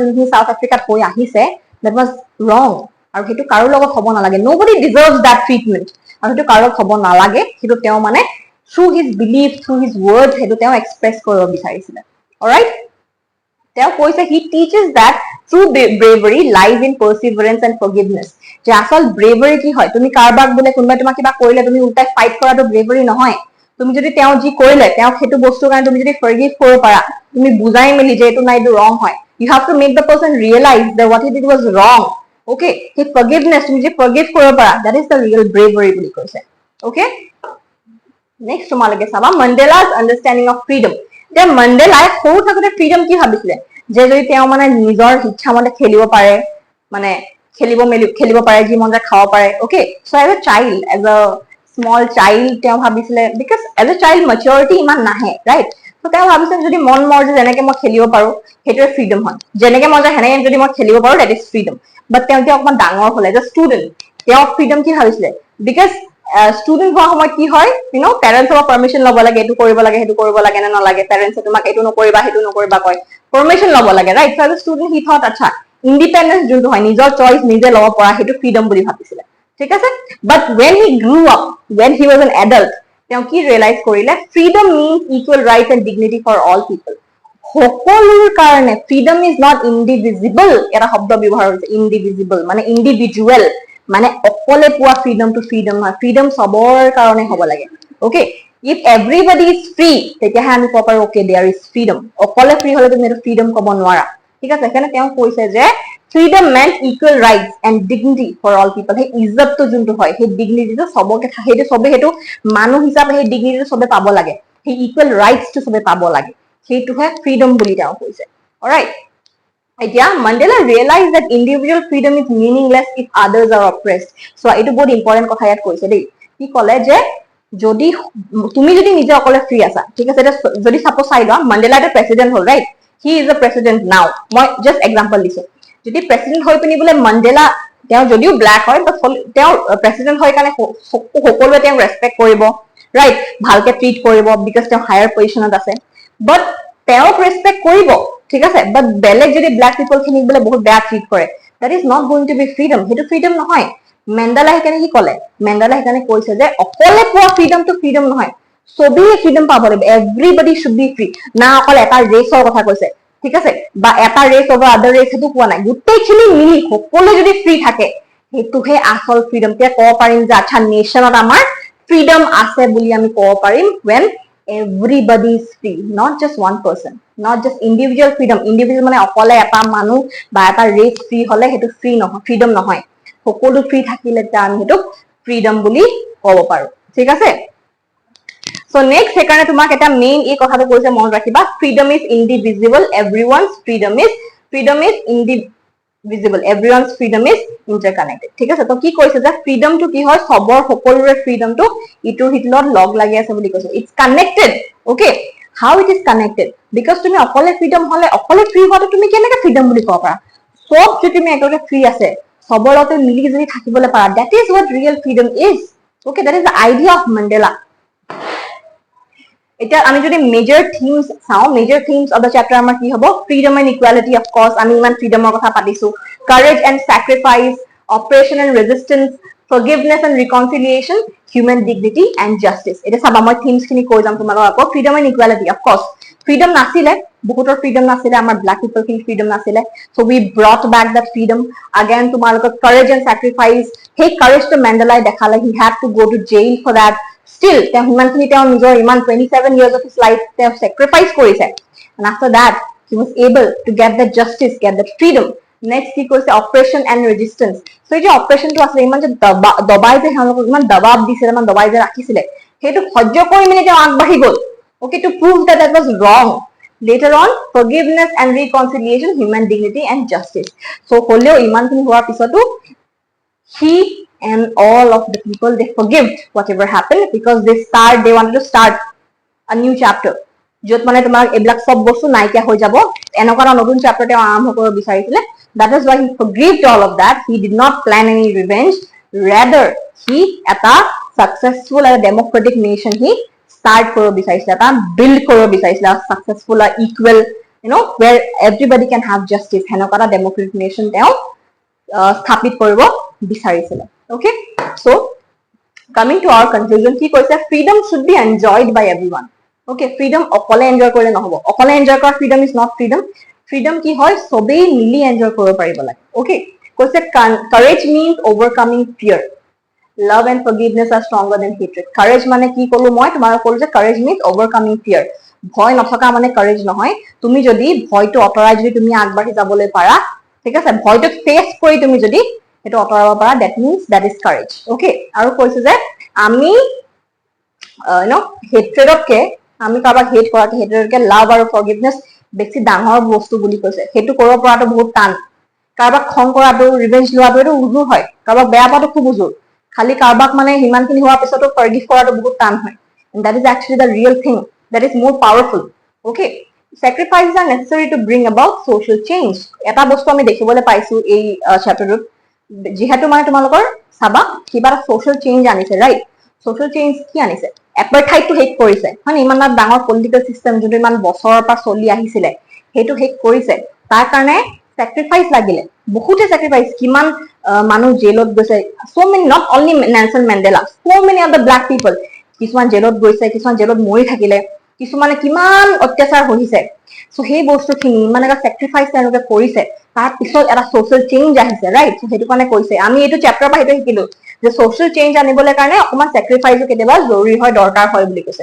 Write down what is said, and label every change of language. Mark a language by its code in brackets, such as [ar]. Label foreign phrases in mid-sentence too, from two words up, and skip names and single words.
[as] যোনখিনি সাউথ আফ্ৰিকাত হৈ আহিছে [en] that was wrong [as] আৰু সেইটো কাৰো লগত হ'ব নালাগে [en] nobody deserves that treatment [as] আৰু সেইটো কাৰো হ'ব নালাগে সেইটো তেওঁ মানে [en] through his belief through his words [as] সেইটো তেওঁ এক্সপ্ৰেছ কৰিব বিচাৰিছিলে alright তেওঁ কৈছে [en] he teaches that true bravery lies in perseverance and forgiveness [as] যে আসল bravery কি হয় তুমি কাৰবাক বোলে কোনোবাই তোমাক কিবা কৰিলে তুমি উল্টাই ফাইট কৰাটো bravery নহয় তুমি যদি তেওঁ যি কৰিলে তেওঁ সেইটো বস্তুৰ কাৰণে তুমি যদি ফৰগিভ কৰিব পাৰা তুমি বুজাই মেলি যে এইটো নাই এইটো ৰং হয় [en] you have to make the person realize that what he did was wrong okay [as] সেই forgiveness তুমি যে ফৰগিভ কৰিব পাৰা [en] that is the real bravery [as] বুলি কৈছে okay next তোমালোকে চাবা [en] Mandela's understanding of freedom [as] যে মণ্ডেলাই সৰু থাকোতে ফ্ৰীডম কি ভাবিছিলে যে যদি তেওঁ মানে নিজৰ ইচ্ছা মতে খেলিব পাৰে মানে খেলিব পাৰে যি মন যায় খাব পাৰে [en] okay so as a child as a small [as] child তেওঁ ভাবিছিলে [en] because as a child maturity [as] ইমান নাহে [en] right so [as] তেওঁ ভাবিছিলে যদি মন মৰ্জি যেনেকে মই খেলিব পাৰো সেইটোৱে ফ্ৰীডম হয় যেনেকে মন যায় সেনেকে যদি মই খেলিব পাৰো [en] that is freedom but [as] তেওঁ অকমান ডাঙৰ হলে যে ষ্টুডেন্ট তেওঁ ফ্ৰীডম কি ভাবিছিলে [en] because student [as] হোৱা সময়ত কি হয় parents ৰ পাৰমিশন লব লাগে এটো কৰিব লাগে হেতু কৰিব লাগে না নালাগে parents তোমাক এটো নকৰিবা হেতু নকৰিবা কয় পাৰমিশন লব লাগে [en] right so as a student he thought [as] আচ্ছা ইন্ডিপেন্ডেন্স যোনটো হয় নিজৰ চইচ নিজে লব পৰা হেতু ফ্ৰীডম বুলি ভাবিছিলে ঠিক আছে [en] but when he grew up when he was an adult [as] তেওঁ কি ৰিয়েলাইজ কৰিলে [en] freedom means equal rights and dignity for all people [as] সকলোৰ কাৰণে [en] freedom is not indivisible [as] এটা শব্দ ব্যৱহাৰ হৈছে indivisible মানে individual মানে অকলে পোৱা freedom to freedom হয় freedom সবৰ কাৰণে হ'ব লাগে [en] okay if everybody is free [as] তেতিয়াহে আমি ক'ব পাৰো [en] okay there is freedom [as] অকলে free হলে তুমি এটা freedom ক'ব নোৱাৰা ঠিক আছে এখানে তেওঁ কৈছে যে [en] freedom meant equal rights and dignity for all people [as] সেই ইজ্জতটো যোনটো হয় সেই ডিগনিটিটো সবকে সেইটো সবে সেইটো মানুহ হিচাপে সেই ডিগনিটিটো সবে পাব লাগে সেই [en] equal rights [as] টো সবে পাব লাগে সেইটোহে freedom বুলি তেওঁ কৈছে alright এতিয়া [en] Mandela realized that individual freedom is meaningless if others are oppressed so [as] এইটো বহুত ইম্পৰ্টেন্ট কথা ইয়াত কৈছে দেই কি ক'লে যে যদি তুমি যদি নিজে অকলে ফ্ৰী আছা ঠিক আছে যদি সাপোজ চাই লোৱা Mandela এটা প্ৰেসিডেন্ট হ'ল [en] right he is a president now [as] মই [en] just example [as] দিছো যদি প্ৰেসিডেন্ট হৈ পিনি বোলে Mandela তেওঁ যদিও ব্ল্যাক হয় বাট তেওঁ প্ৰেসিডেন্ট হয় কাৰণে সকলোৱে তেওঁক ৰেসপেক্ট কৰিব ৰাইট ভালকে ট্ৰিট কৰিব বিকজ তেওঁ [en] higher position [as] আছে বাট তেওঁক ৰেসপেক্ট কৰিব ঠিক আছে বাট বেলেগ যদি [en] black people [as] খিনিক বোলে বহুত বেয়া ট্ৰিট কৰে [en] that is not going to be freedom [as] হেতু freedom নহয় Mandela হেকানে কি ক'লে Mandela হেকানে কৈছে যে অকলে পোৱা freedom to freedom নহয় সবেই freedom পাব লাগিব [en] everybody should be free [as] না অকল এটা ৰেছৰ কথা কৈছে ঠিক আছে বা এটা ৰেছ [en] over other [as] ৰেছ হেতু কোৱা নাই গোটেইখিনি মিলি সকলো যদি ফ্ৰী থাকে হেতুহে আসল freedom তে ক'ব পাৰিম যে আচ্ছা নেশনত আমাৰ freedom আছে বুলি আমি ক'ব পাৰিম [en] when everybody is free not just one person not just individual individual [as] মানে অকলে এটা মানুহ বা এটা ৰেছ ফ্ৰী হলে হেতু ফ্ৰী নহয় freedom নহয় সকলো ফ্ৰী থাকিলে আমি হেতু freedom বুলি ক'ব পাৰো ঠিক আছে [en] so next [as] সেকাৰণে তোমাক এটা মেইন এই কথাটো কৈছে মন ৰাখিবা [en] freedom is indivisible everyone's freedom is indivisible everyone's freedom is interconnected [as] ঠিক আছে তো কি কৈছে যে freedom to কি হয় সবৰ সকলোৰে freedom to ইটোৰ হিতলত লগ লাগি আছে বুলি কৈছে [en] it's connected okay how it is connected because [as] তুমি অকলে freedom হলে অকলে ফ্ৰী হোৱাটো তুমি কেনেকৈ freedom বুলি ক'ব পাৰা সব যদি তুমি একেলগে ফ্ৰী আছে সবৰ লগতে মিলি যদি থাকিবলৈ পাৰা [en] that is what real freedom is okay that is the idea of Mandela [as] এটা আমি যদি [en] major themes চাও major themes of the chapter [as] আমাৰ কি হ'ব [en] freedom and equality of course [as] আমি ইমান ফ্ৰীডমৰ কথা পাতিছো [en] courage and sacrifice oppression and resistance forgiveness and reconciliation human dignity and justice [as] এটা চাবা মই থিমস খিনি কৈ যাম তোমালোকক আকৌ [en] freedom and equality of course freedom [as] নাছিলে বহুতৰ ফ্ৰীডম নাছিলে আমাৰ ব্ল্যাক পিপল খিনি ফ্ৰীডম নাছিলে [en] so we brought back that freedom again তোমালোকক courage and sacrifice hey courage to Mandela দেখালে he had to go to jail for that still [as] তেওঁ হিমানখিনি তেওঁ নিজৰ ইমান [en] 27 years of his life তেওঁ sacrifice কৰিছে, and after that he was able to get that justice, get that freedom. [as] Next কি কৈছে [en] oppression and resistance. [as] So এই যে oppression টো আছে, ইমান যে দবাই যে তেওঁলোকক ইমান দবাব দিছিলে, ইমান দবাই যে ৰাখিছিলে, সেইটো সহ্য কৰি মেলি তেওঁ আগবাঢ়ি গ'ল, [en] okay, to prove that that was wrong. Later on, forgiveness and reconciliation, human dignity and justice. So [as] হ'লেও ইমানখিনি হোৱাৰ পিছতো [en] he and all of the people, they forgave whatever happened because they wanted to start a new chapter. [as] য'ত মানে তোমাৰ এইবিলাক সব বস্তু নাইকিয়া হৈ যাব, এনেকুৱা এটা নতুন চেপ্টাৰ তেওঁ আৰম্ভ কৰিব বিচাৰিছিলে. [en] That is why he forgave all of that. He did not plan any revenge. [as] Rather, he এটা [en] successful and democratic nation [as] he start কৰিব বিচাৰিছিলে, এটা build কৰিব বিচাৰিছিলে, [en] successful and equal, where everybody can have justice. [as] সেনেকুৱা এটা [en] democratic nation [as] তেওঁ স্থাপিত কৰিব বিচাৰিছিলে. [en] Okay, so coming to our conclusion, [as] কি কৈছে [en] freedom should be enjoyed by everyone. [as] Okay, freedom অকলে এনজয় কৰিলে নহব, অকলে এনজয় কৰা [en] freedom is not freedom. [as] Freedom কি হয় সবেই মিলি এনজয় কৰিব পাৰিব লাগে. [en] Okay, কৈছে courage means overcoming fear. Love and forgiveness are stronger than hatred. [as] Courage মানে কি ক'লো মই তোমাক ক'লো যে [en] courage means overcoming fear. [as] ভয় নথকা মানে courage নহয়, তুমি যদি ভয়টো অতৰাই যদি তুমি আগবাঢ়ি যাবলৈ পাৰা, ঠিক আছে, ভয়টো ফেচ কৰি তুমি যদি সেইটো অতৰাব পাৰা, [en] that means that is courage. [as] Okay, আৰু কৈছে যে আমি হেট্ৰেডতকে, আমি কাৰোবাক হেট কৰাকে হেট্ৰেডতকে লাভ আৰু ফৰগিভনেছ বেছি ডাঙৰ বস্তু বুলি কৈছে. সেইটো কৰিব পৰাটো বহুত টান. কাৰোবাক খং কৰাটো, ৰিভেঞ্জ লোৱাটো এইটো উজু হয়, কাৰোবাক বেয়া পোৱাটো খুব উজু, খালি কাৰোবাক মানে সিমানখিনি হোৱাৰ পিছতো ফৰগিভ কৰাটো বহুত টান হয়. [en] And that is actually the real thing, that is more powerful. Okay, sacrifices are necessary to bring about social change. [as] এটা বস্তু আমি দেখিবলৈ পাইছো এই চেপ্টাৰটোত, যিহেতু মানে তোমালোকৰ চাবা কিবা এটা [en] social change [as] আনিছে, right? [en] Social change [as] কি আনিছে? এপাৰথাইডটো শেষ কৰিছে, হয়, ইমান ডাঙৰ [en] political system [as] যোনটো ইমান বছৰৰ পৰা চলি আহিছিলে সেইটো শেষ কৰিছে. তাৰ কাৰণে চেক্ৰিফাইচ লাগিলে, বহুতে চেক্ৰিফাইচ, কিমান মানুহ জেলত গৈছে, [en] so many, not only Nelson Mandela, so many of the black people, [as] কিছুমান জেলত গৈছে, কিছুমান জেলত মৰি থাকিলে, কিছুমানে কিমান অত্যাচাৰ হৈছে. সো সেই বস্তুখিনি ইমান এটা চেক্ৰিফাইচ তেওঁলোকে কৰিছে, তাৰ পিছত এটা [en] social change [as] আহিছে, ৰাইট? সেইটো কাৰণে কৈছে, আমি এইটো চেপ্টাৰৰ পৰা সেইটো শিকিলো যে [en] social change [as] আনিবলৈ কাৰণে অকমান চেক্ৰিফাইচো কেতিয়াবা জৰুৰী হয়, দৰকাৰ হয় বুলি কৈছে.